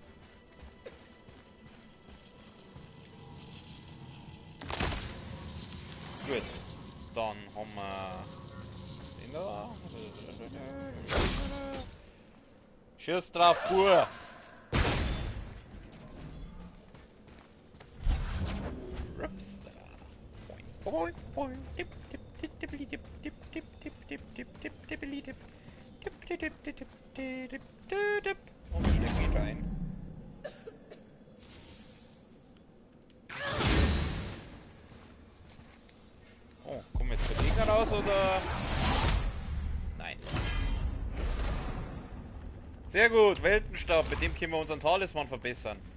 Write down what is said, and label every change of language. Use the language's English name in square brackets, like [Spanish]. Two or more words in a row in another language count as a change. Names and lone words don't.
[German] Gut, dann haben wir den da. Schuss drauf, pur! Boing, boing, dip, dip, dip, dippeli, dip, dip, dip, dip, dip, dip, dip, dippeli, dip, dip, dip, dip, dip, dip, dip, dip, dip. Und der geht rein. Oh, kommen jetzt der Gegner raus oder? Nein. Sehr gut, Weltenstab, mit dem können wir unseren Talisman verbessern.